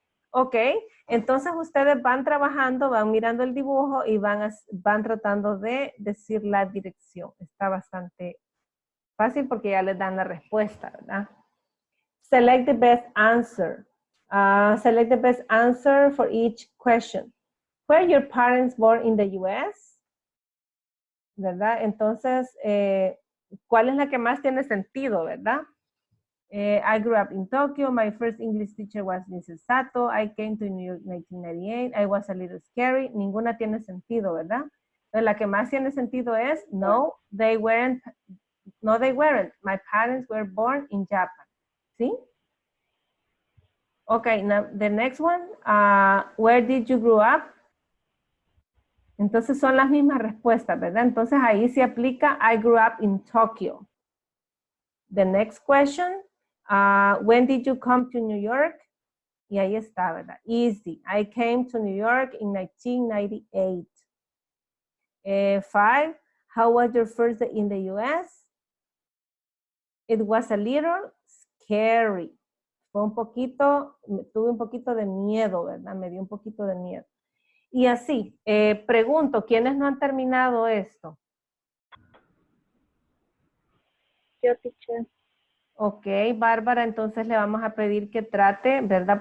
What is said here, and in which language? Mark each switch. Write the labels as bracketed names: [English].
[Spanish] Ok, entonces ustedes van trabajando, van mirando el dibujo y van tratando de decir la dirección. Está bastante fácil porque ya les dan la respuesta, ¿verdad? [English] Select the best answer. Select the best answer for each question. Were your parents born in the US? [Spanish] ¿Verdad? Entonces, ¿cuál es la que más tiene sentido, verdad? [English] I grew up in Tokyo. My first English teacher was Mrs. Sato. I came to New York in 1998. I was a little scary. [Spanish] Ninguna tiene sentido, ¿verdad? Entonces, la que más tiene sentido es, [English] no, they weren't. No, they weren't. My parents were born in Japan. ¿Sí? Okay, now the next one. Where did you grow up? [Spanish] Entonces son las mismas respuestas, ¿verdad? Entonces ahí se aplica [English] I grew up in Tokyo. The next question. When did you come to New York? [Spanish] Y ahí está, ¿verdad? [English] Easy. I came to New York in 1998. 5. How was your first day in the US? It was a little scary. [Spanish] Fue un poquito, tuve un poquito de miedo, ¿verdad? Me dio un poquito de miedo. Y así, pregunto, ¿quiénes no han terminado esto? Yo, teacher. Ok, Bárbara, entonces le vamos a pedir que trate, ¿verdad?